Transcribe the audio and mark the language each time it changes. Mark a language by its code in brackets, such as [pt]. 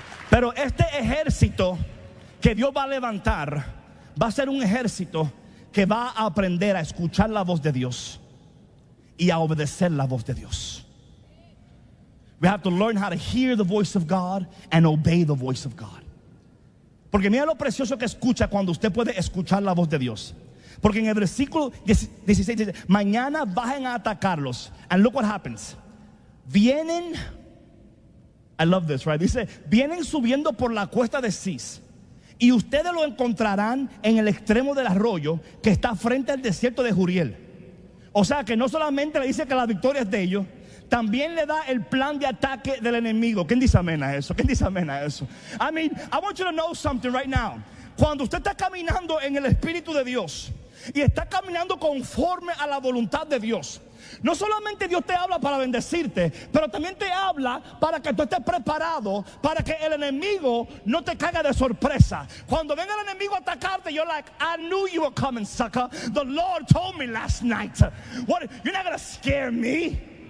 [es] Pero este ejército que Dios va a levantar va a ser un ejército que va a aprender a escuchar la voz de Dios y a obedecer la voz de Dios. [en] We have to learn how to hear the voice of God and obey the voice of God. [es] Porque mira lo precioso que escucha cuando usted puede escuchar la voz de Dios. Porque en el versículo 16 dice: mañana bajen a atacarlos. [en] And look what happens. [es] Vienen, [en] I love this, right? [es] Dice: vienen subiendo por la cuesta de Cis. Y ustedes lo encontrarán en el extremo del arroyo que está frente al desierto de Juriel. O sea que no solamente le dice que la victoria es de ellos, también le da el plan de ataque del enemigo. ¿Quién dice amén a eso? ¿Quién dice amén a eso? [en] I mean, I want you to know something right now. [es] Cuando usted está caminando en el Espíritu de Dios y está caminando conforme a la voluntad de Dios, no solamente Dios te habla para bendecirte, pero también te habla para que tú estés preparado, para que el enemigo no te caiga de sorpresa. Cuando venga el enemigo a atacarte, [en] you're like, I knew you were coming, sucker. The Lord told me last night. What? You're not gonna scare me.